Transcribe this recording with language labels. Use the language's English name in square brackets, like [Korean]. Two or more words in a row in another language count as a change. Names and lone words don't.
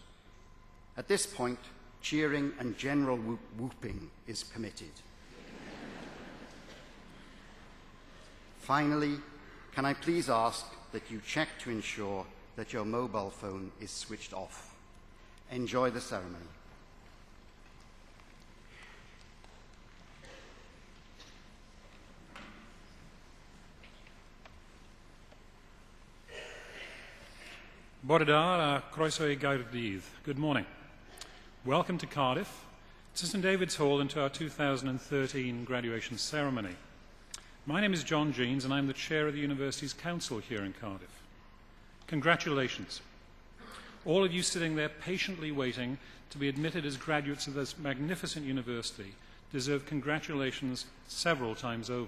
[English] At this point, cheering and general whooping is permitted. Finally, can I please ask that you check to ensure that your mobile phone is switched off. Enjoy the ceremony. [Welsh] Bore da, croeso I Gaerdydd. [English] Good morning. Welcome to Cardiff, to St David's Hall, and to our 2013 graduation ceremony. My name is John Jeans, and I'm the chair of the university's council here in Cardiff. Congratulations. All of you sitting there patiently waiting to be admitted as graduates of this magnificent university deserve congratulations several times over.